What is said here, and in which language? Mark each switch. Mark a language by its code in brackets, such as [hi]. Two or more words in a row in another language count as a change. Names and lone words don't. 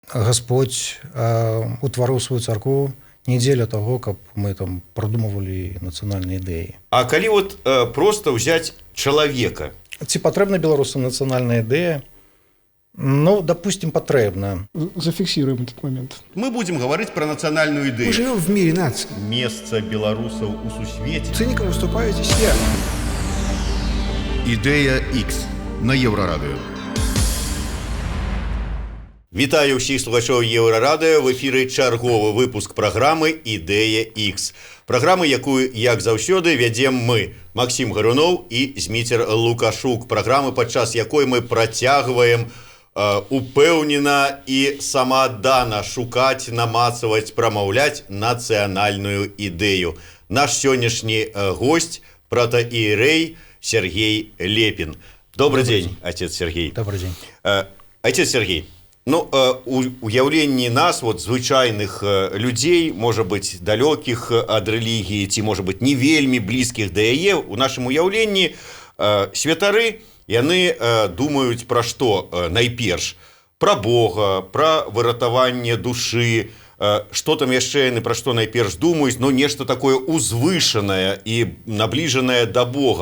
[be] Господь утварыў сваю царкву не дзеля таго, каб мы там прадумывалі нацыянальныя ідэі. [ru] А калі вот просто взять человека? [be] Ці патрэбна беларусам нацыянальная ідэя? [ru] Ну, допустим, патрэбна. Зафиксируем этот момент. Мы будем говорить про национальную идею. Мы живем в мире наций. Место белорусов [be] у сусвете. [ru] Циником выступаете все. [be] Ідея X на Єврорадіо. Вітаю всіх слухачоў Єврорадіо. В ефірі чарговы выпуск праграмы «Ідэя X». Праграмы, якую, як заўсёды, вядзем мы, Максим Гаруноў і Зміцер Лукашук. Праграмы, падчас якой мы працягваем упэўнена і самааддана шукаць, намацаваць, прамаўляць нацыянальную ідэю. Наш сённяшні гость – протоиерей Сергей Лепин. [ru] Добрый день, отец Сергей. Добрый день. Отец Сергей, [be] ну, уяўленні нас, вот, звычайных людзей, можа быць, далёкіх ад рэлігіі, ці, можа быць, не вельмі блізкіх да яе, у нашым уяўленні святары, яны думаюць пра што найперш? Пра Бога, пра выратаванне душы, што там яшчэ яны пра што найперш думаюць, ну, нешта такое узвышанае і набліжанае да Бога.